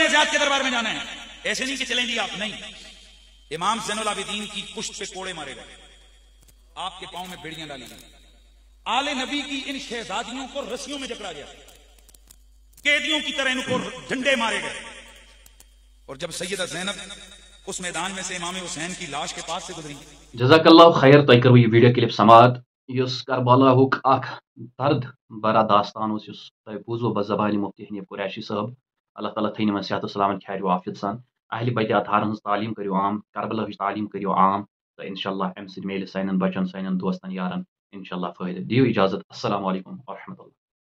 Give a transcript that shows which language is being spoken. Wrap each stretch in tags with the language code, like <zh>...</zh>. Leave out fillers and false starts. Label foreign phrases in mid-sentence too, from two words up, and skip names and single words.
<ur>زیاد کے دربار میں جانا ہے، ایسے نہیں کہ چلیں گی آپ، نہیں، امام زین العابدین کی پشت پہ کوڑے مارے گئے، آپ کے پاؤں میں بیڑیاں ڈالی گئی، آل نبی کی ان شہزادیوں کو رسیوں میں جکڑا گیا، قیدیوں کی طرح ان کو ڈنڈے مارے گئے، اور جب سیدہ زینب اس میدان میں سے امام حسین کی لاش کے پاس سے گزری،</ur> <ar>جزاک اللہ خیر</ar> <ks>تۄہہِ کٔروٕ یہ</ks> <en>video clip</en> <ks>سماعت یُس کربلاہُک اکھ درد برا داستان اوس یُس تۄہہِ بوٗزوٕ بزبانہِ مفتی حنیف قریشی صٲب، اللہ تعالیٰ تھٲینو یِمن صحت و سلامت خیر و عافیت سان، اہلِ بیتِ اطہارن ہٕنٛز تعلیٖم کٔرِو عام، کربلاہٕچ تعلیٖم کٔرِو عام تہٕ انشاء اللہ امہِ سۭتۍ میلہِ سانٮ۪ن بچن سانٮ۪ن دوستن یارن انشاء اللہ فٲیدٕ، دِیِو اجازت،</ks> <ar>السلام علیکم ورحمۃ اللہ۔</ar>